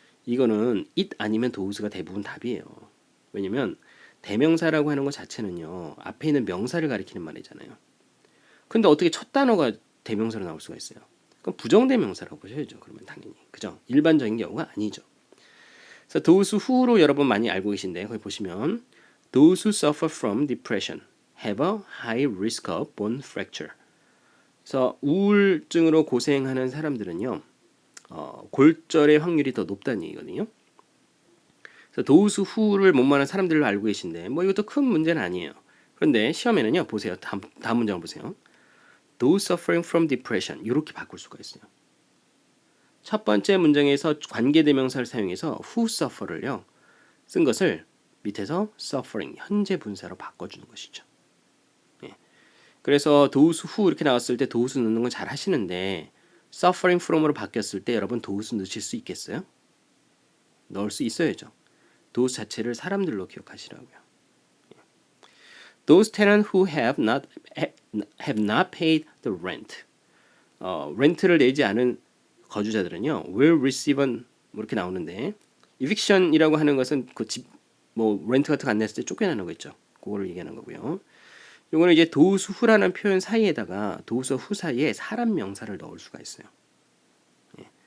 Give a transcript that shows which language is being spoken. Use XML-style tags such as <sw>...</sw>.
<ko>이거는 it 아니면 도우스가 대부분 답이에요. 왜냐면 대명사라고 하는 것 자체는요. 앞에 있는 명사를 가리키는 말이잖아요. 근데 어떻게 첫 단어가 대명사로 나올 수가 있어요? 그럼 부정대명사라고 보셔야죠. 그러면 당연히. 그죠? 일반적인 경우가 아니죠. 그래서 those who로 여러분 많이 알고 계신데 거기 보시면</ko> <en>those who suffer from depression have a high risk of bone fracture.</en> <ko>그래서 우울증으로 고생하는 사람들은요. 골절의 확률이 더 높다는 얘기거든요. 그래서 those who를 못마는 사람들로 알고 계신데 뭐 이것도 큰 문제는 아니에요. 그런데 시험에는요. 보세요. 다음 문장을 보세요.</ko> <en>Those suffering from depression</en> <ko>이렇게 바꿀 수가 있어요. 첫 번째 문장에서 관계대명사를 사용해서 who suffer를요. 쓴 것을 밑에서 suffering 현재 분사로 바꿔주는 것이죠. 예. 그래서 those who 이렇게 나왔을 때 those 넣는 건 잘 하시는데 suffering from으로 바뀌었을 때 여러분 those 넣으실 수 있겠어요? 넣을 수 있어야죠. those 자체를 사람들로 기억하시라고요.</ko> <en>Those tenants who have not paid the rent.</en> <ko>렌트를 내지 않은 거주자들은요.</ko> <en>will receive an</en> <ko>뭐 이렇게 나오는데 eviction이라고 하는 것은 그 집 뭐 렌트 같은 거 안 냈을 때 쫓겨나는 거 있죠. 그거를 얘기하는 거고요. 이거는 이제 those who라는 표현 사이에다가 those who 사이에 사람 명사를 넣을 수가 있어요. 예.</ko>